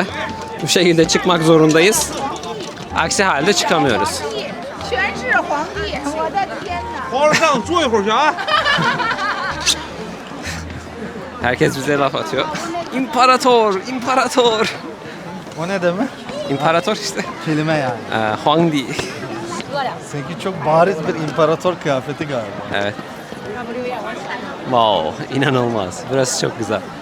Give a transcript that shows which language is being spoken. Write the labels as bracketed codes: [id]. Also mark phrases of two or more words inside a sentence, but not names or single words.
[tr] Bu şekilde çıkmak zorundayız. Aksi halde çıkamıyoruz. [zh] 全是皇帝，我的天哪！皇上坐一会儿去啊。 [tr] Herkes bize laf atıyor. İmparator, imparator. O ne demek? İmparator işte. Kelime yani. Huangdi. Seninki çok bariz bir imparator kıyafeti galiba. Evet. Wow, inanılmaz. Burası çok güzel.